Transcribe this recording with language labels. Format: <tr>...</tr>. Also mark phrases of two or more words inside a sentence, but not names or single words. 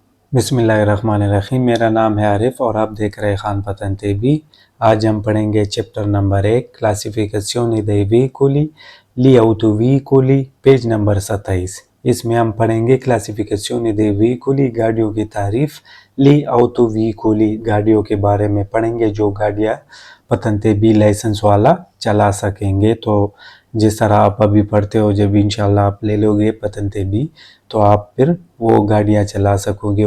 <hi>बिस्मिल्लाहिर्रहमानिर्रहीम। मेरा नाम है आरिफ और आप देख रहे हैं खान पतन टीवी। आज हम पढ़ेंगे</hi> <en>chapter number</en> <hi>1</hi> <it>classificazione dei veicoli gli autoveicoli,</it> <en>page number</en> <hi>27। इसमें हम पढ़ेंगे</hi> <it>classificazione dei veicoli,</it> <hi>गाड़ियों की तारीफ,</hi> <it>gli autoveicoli,</it> <hi>गाड़ियों के बारे में पढ़ेंगे जो गाड़ियाँ पतन टीवी लाइसेंस वाला चला सकेंगे। तो जिस तरह आप अभी पढ़ते हो, जब इंशाल्लाह आप ले लोगे पतन टीवी तो आप फिर वो गाड़ियाँ चला सकोगे।</hi>